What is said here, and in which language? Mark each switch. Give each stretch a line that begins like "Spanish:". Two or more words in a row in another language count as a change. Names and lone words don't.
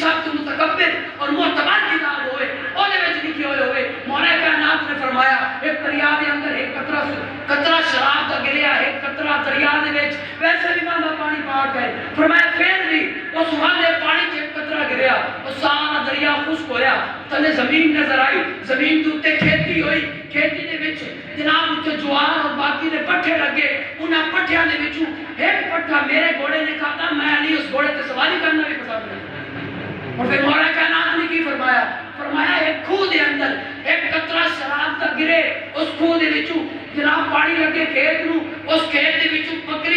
Punjabi: سب تو متکبر اور معتبر کتاب ہوئے اودے وچ لکھی ہوئے مولا کائنات نے فرمایا ایک دریا دے اندر ایک قطرہ شراب دا گریا ایک قطرہ دریا دے وچ ویسے بھی بندہ پانی پاک ہے فرمایا پھر بھی اس والے پانی چ ایک قطرہ گریا وہ سارا دریا خشک ہویا تلے زمین نظر آئی زمین دے اوتے کھیتی ہوئی کھیتی دے وچ جناب اوتے جوار اور باقی دے پٹھے لگے انہاں پٹھیاں دے وچوں ایک پٹھا میرے گھوڑے نے کھاتا میں علی اس گھوڑے تے سواری کرنا بھی پسند نہیں اور پھر مولا کائنات نے کی فرمایا ایک کھو دے اندر ایک قطرہ شراب دا گرے اس کھو دے وچوں جناب پانی لگے کھیت نو اس کھیت دے وچوں بکری